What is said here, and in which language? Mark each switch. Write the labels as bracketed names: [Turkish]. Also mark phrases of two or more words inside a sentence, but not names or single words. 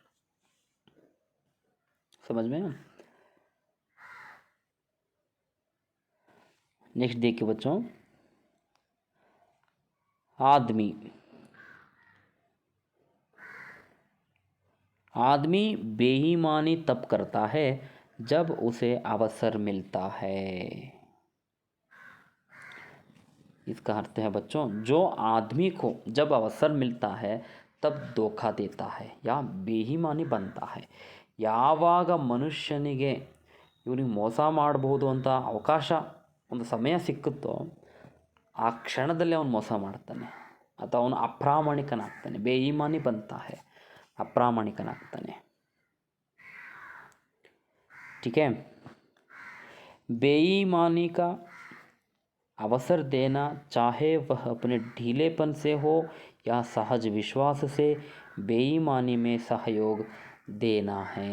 [Hindi] समझ में. नेक्स्ट देखिए बच्चों, आदमी बेईमानी तब करता है जब उसे अवसर मिलता है. इसका अर्थ है बच्चों, जो आदमी को जब अवसर मिलता है तब धोखा देता है या ಬೇಯಿಮಾನಿ बनता है. [Kannada] ಯಾವಾಗ ಮನುಷ್ಯನಿಗೆ ಇವನಿಗೆ ಮೋಸ ಮಾಡಬಹುದು ಅಂತ ಅವಕಾಶ, ಒಂದು ಸಮಯ ಸಿಕ್ಕುತ್ತೋ, ಆ ಕ್ಷಣದಲ್ಲಿ ಅವನು ಮೋಸ ಮಾಡ್ತಾನೆ ಅಥವಾ ಅವನು ಅಪ್ರಾಮಾಣಿಕನಾಗ್ತಾನೆ. [Hindi] ಬೇಯಿಮಾನಿ बनता है, ಅಪ್ರಾಮಾಣಿಕನಾಗ್ತಾನೆ. ठीक है. बेईमानी का अवसर देना, चाहे वह अपने ढीलेपन से हो या सहज विश्वास से, बेईमानी में सहयोग देना है.